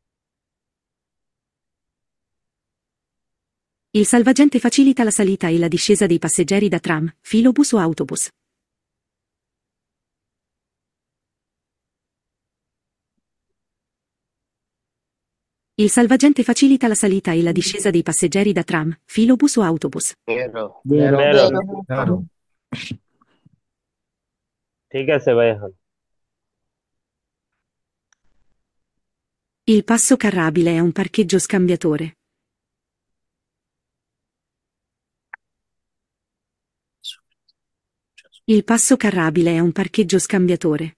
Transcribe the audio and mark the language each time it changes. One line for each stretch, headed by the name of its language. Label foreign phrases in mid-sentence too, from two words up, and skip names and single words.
Italian: Il salvagente facilita la salita e la discesa dei passeggeri da tram, filobus o autobus. Il salvagente facilita la salita e la discesa dei passeggeri da tram, filobus o autobus. Vero. Vero.
Bangla: ঠিক আছে ভাই এখন
Italian: Il passo carrabile è un parcheggio scambiatore. Il passo carrabile è un parcheggio scambiatore.